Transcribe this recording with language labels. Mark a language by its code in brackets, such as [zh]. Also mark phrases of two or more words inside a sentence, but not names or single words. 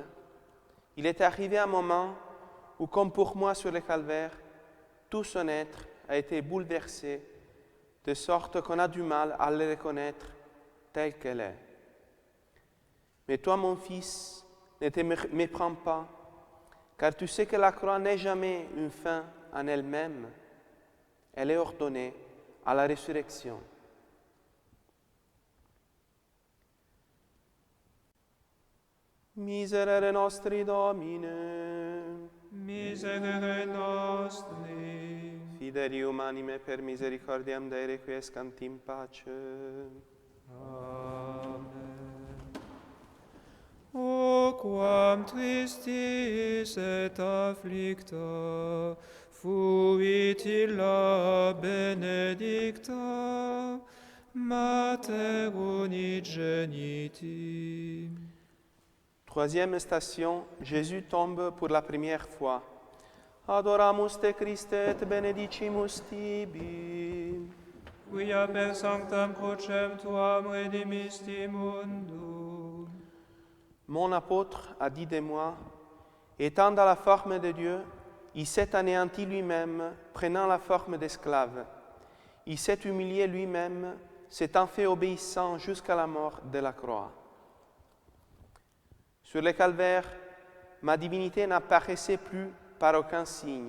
[fr] Il est arrivé un moment où, comme pour moi sur le calvaire, tout son être a été bouleversé, de sorte qu'on a du mal à le reconnaître tel qu'elle est. Mais toi, mon Fils, ne te méprends pas, car tu sais que la croix n'est jamais une fin en elle-même. Elle est ordonnée à la résurrection. [la] Miserere nostri Domine, Miserere nostri, fidelium anime per misericordiam Dei requiescant in pace. Amen. O quam tristis et afflicta Fuit illa benedicta, Mater unigeniti. [fr] Troisième station, Jésus tombe pour la première fois. [la] Adoramus te Christe et benedicimus tibi. Quia per sanctam crucem tuam redimisti mundum. [fr] Mon apôtre a dit de moi, étant dans la forme de Dieu, il s'est anéanti lui-même, prenant la forme d'esclave. Il s'est humilié lui-même, s'étant fait obéissant jusqu'à la mort de la croix. Sur le calvaire, ma divinité n'apparaissait plus par aucun signe.